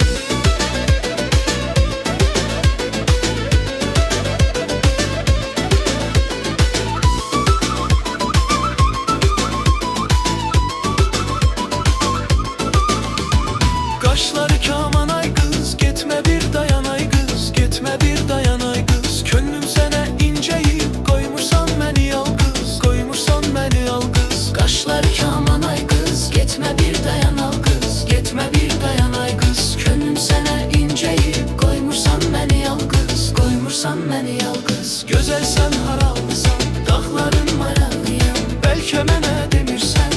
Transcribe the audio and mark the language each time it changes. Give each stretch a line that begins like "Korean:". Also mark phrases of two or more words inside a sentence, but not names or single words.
Turkish: Kaşları kaman ay kız, gitme bir dayan ay kız, gitme bir dayan ay kız. Könlüm sana inceyip koymursan beni yalgız, koymursan beni yalgız.
Azerbaijani: Qaşları kaman ay qız, getmə bir dayan al qız, getmə bir dayan ay qız. Könlüm sənə incəyib, qoymursan məni yalqız, qoymursan məni yalqız.
Turkish: Güzel sen haralısan, dağların
Azerbaijani: Maralıyam, belki mənə demirsən.